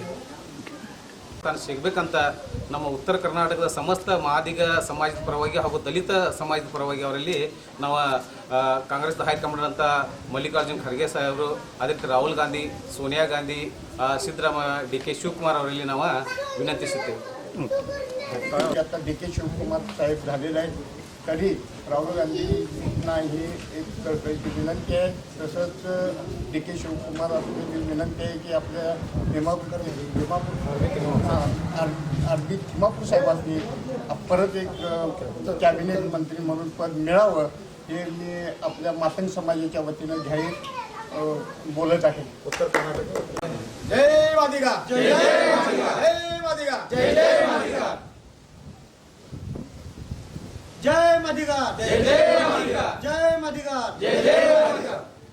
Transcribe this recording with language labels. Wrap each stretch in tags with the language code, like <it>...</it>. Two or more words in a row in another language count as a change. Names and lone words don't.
<kn>ತಾನು ಸಿಗಬೇಕಂತ ನಮ್ಮ ಉತ್ತರ ಕರ್ನಾಟಕದ ಸಮಸ್ತ ಮಾದಿಗ ಸಮಾಜದ ಪರವಾಗಿ ಹಾಗೂ ದಲಿತ ಸಮಾಜದ ಪರವಾಗಿ ಅವರಲ್ಲಿ ನಾವು ಕಾಂಗ್ರೆಸ್ದ ಹೈಕಮಾಂಡ್ ಅಂತ ಮಲ್ಲಿಕಾರ್ಜುನ್ ಖರ್ಗೆ ಸಾಹೇಬರು, ಅದೇ ರೀತಿ ರಾಹುಲ್ ಗಾಂಧಿ, ಸೋನಿಯಾ ಗಾಂಧಿ, ಸಿದ್ದರಾಮಯ್ಯ, ಡಿ.ಕೆ. शिवकुमार ಅವರಲ್ಲಿ ನಾವು विनंतिಸುತ್ತೇವೆ.</kn> <mr>आता डी.के. शिवकुमार साहेब झालेले आहेत, तरी राहुल गांधींना ही एक कळकळीची विनंती आहे. तसंच डी.के. शिवकुमार आपली विनंती आहे की आपल्या आर.बी. तिम्मापूर साहेबांनी परत एक कॅबिनेट मंत्री म्हणून पद मिळावं हे मी आपल्या मातंग समाजाच्या वतीनं जाहीर बोलत आहे. उत्तर कर्नाटक जय मादिगा, जय मादिगा, जय मादिगा, जय मादिगा, जय मादिगा, जय मादिगा, जय मादिगा, जय मादिगा.</mr>